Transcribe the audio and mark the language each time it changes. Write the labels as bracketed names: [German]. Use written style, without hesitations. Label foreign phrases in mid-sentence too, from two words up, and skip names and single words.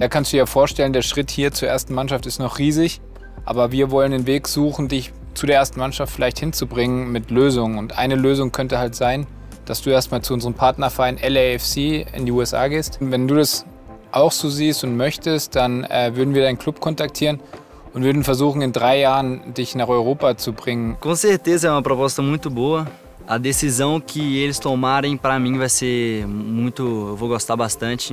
[German] Da kannst du dir vorstellen, der Schritt hier zur ersten Mannschaft ist noch riesig, aber wir wollen den Weg suchen, dich zu der ersten Mannschaft vielleicht hinzubringen mit Lösungen. Und eine Lösung könnte halt sein, dass du erstmal zu unserem Partnerverein LAFC in die USA gehst. Und wenn du das auch so siehst und möchtest, dann würden wir deinen Club kontaktieren und würden versuchen, in 3 Jahren dich nach Europa zu bringen. [Portuguese] Com certeza é uma proposta muito boa. A decisão que eles tomarem para mim vai ser muito, eu vou gostar bastante.